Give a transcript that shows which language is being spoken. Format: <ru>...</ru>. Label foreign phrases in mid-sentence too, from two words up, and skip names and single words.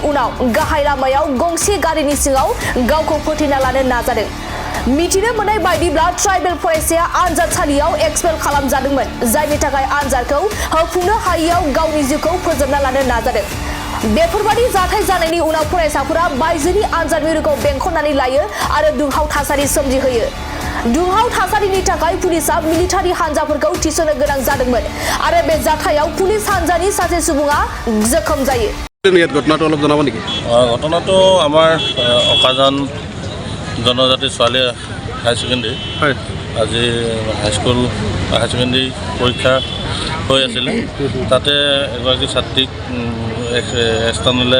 <brx>उनाव गाहाय लामायाव गंसे गारिनि सिङाव गावखौ फोथैना लानो नाजादों मिथिनो मोननाय बायदिब्ला ट्राइबेल फरायसाया आनजादसालियाव एक्सपेल खालामजादोंमोन जायनि थाखाय आनजादखौ होफुंनो हायैयाव गावनि जिउखौ फोजोबना लानो नाजादों बेफोरबादि जाथाय जानायनि उनाव फरायसाफोरा बायजोनि आनजाद मिरुखौ बेंखननानै लायो आरो दुंहाव थासारि सोमजिहोयो दुंहाव थासारिनि थाखाय पुलिसआ मिलिटारि हानजाफोरखौ थिसननो गोनां जादोंमोन आरो बे जाथायाव पुलिस हानजानि सासे सुबुङा जखम जायो</brx> <as>घटनाটো অলপ জনাব নেকি ঘটনাটো আমাৰ অকাজান জনজাতি ছোৱালী</as> <en>high secondary</en> <as>আজি হাইস্কুল</as> <en>high secondary</en> <as>পৰীক্ষা হৈ আছিলে তাতে এগৰাকী ছাত্ৰীক এক্সটাৰ্নেলে</as>